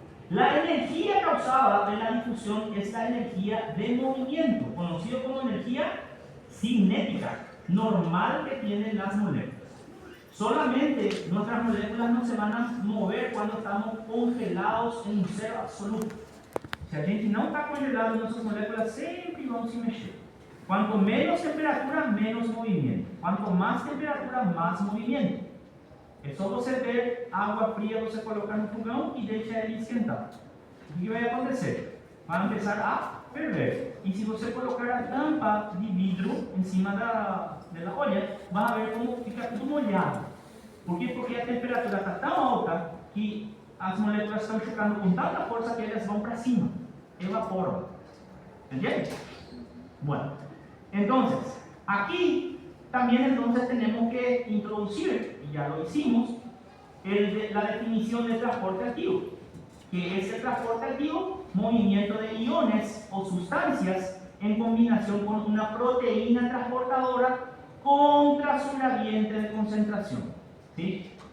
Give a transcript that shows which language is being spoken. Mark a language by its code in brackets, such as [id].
[es] La energía causada de la difusión es la energía de movimiento, conocido como energía cinética, normal que tienen las moléculas. Solamente nuestras moléculas no se van a mover cuando estamos congelados en un cero absoluto. [pt] Si a gente não está congelado, [es] nuestras moléculas [pt] sempre vão se mexer. [es] Cuanto menos temperatura, menos movimiento. Cuanto más temperatura, más movimiento. [pt] É só você ver água fria, você colocar no fogão e deixa ele esquentar. O que vai acontecer? Vai começar a ferver. E se você colocar a tampa de vidro em cima da olha, vai ver como fica tudo molhado. Por quê? Porque a temperatura está tão alta que as moléculas estão chocando com tanta força que elas vão para cima, evaporam. [es] ¿Entiende? Bueno, entonces, aquí también entonces tenemos que introducir, y ya lo hicimos, la definición de transporte activo, que es el transporte activo, movimiento de iones o sustancias en combinación con una proteína transportadora contra su gradiente de concentración, ¿sí?